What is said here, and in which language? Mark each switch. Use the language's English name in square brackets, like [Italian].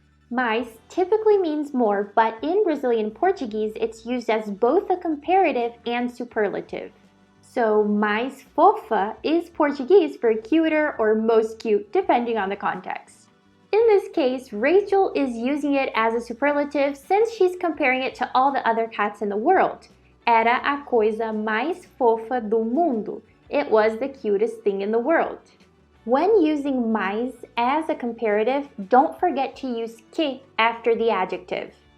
[English] Mais typically means more, but in Brazilian Portuguese, it's used as both a comparative and superlative. So, [Portuguese] mais fofa [English] is Portuguese for cuter or most cute, depending on the context. In this case, Rachel is using it as a superlative since she's comparing it to all the other cats in the world. [Portuguese] Era a coisa mais fofa do mundo. [English] It was the cutest thing in the world. When using mais as a comparative, don't forget to use que after the adjective.